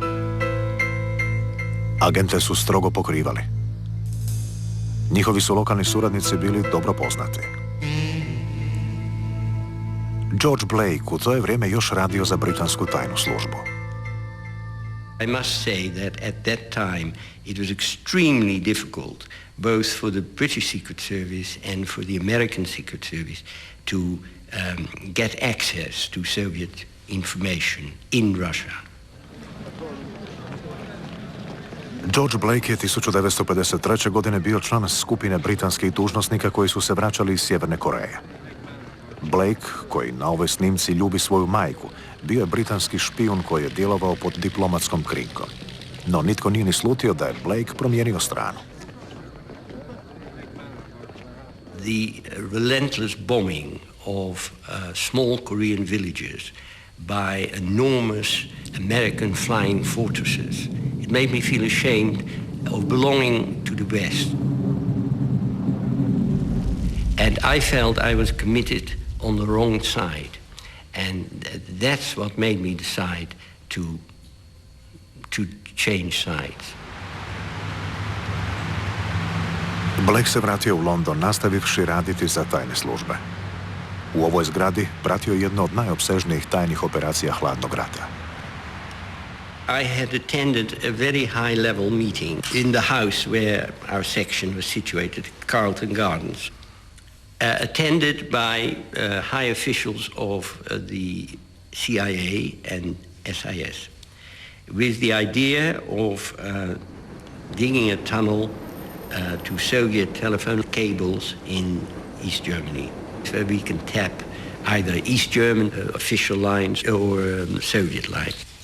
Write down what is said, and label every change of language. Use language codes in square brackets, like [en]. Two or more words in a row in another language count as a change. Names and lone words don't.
[hr] Agente su strogo pokrivali. Njihovi su lokalni suradnici bili dobro poznati. George Blake u to je vrijeme još radio za britansku tajnu službu. [en] I must say that at that time it was extremely difficult both for the British Secret Service and for the American Secret Service to get access to Soviet information in Russia. [hr] George Blake je 1953. godine bio član skupine britanskih dužnosnika koji su se vraćali iz Sjeverne Koreje. Blake, koji na ovoj snimci ljubi svoju majku, bio je britanski špijun koji je djelovao pod diplomatskom krinkom. No nitko nije ni slutio da je Blake promijenio stranu. [en] The relentless bombing of small Korean villages by enormous American flying fortresses, it made me feel ashamed of belonging to the West. And I felt I was committed on the wrong side. And that's what made me decide to change sides. [hr] Blake se vratio u London, nastavivši raditi za tajne službe. U ovoj zgradi pratio jedno od najopsežnijih tajnih operacija hladnog rata. [en] I had attended a very high-level meeting in the house where our section was situated, Carlton Gardens, attended by high officials of the CIA and SIS, with the idea of digging a tunnel to Soviet telephone cables in East Germany, where we can tap either East German official lines or Soviet lines.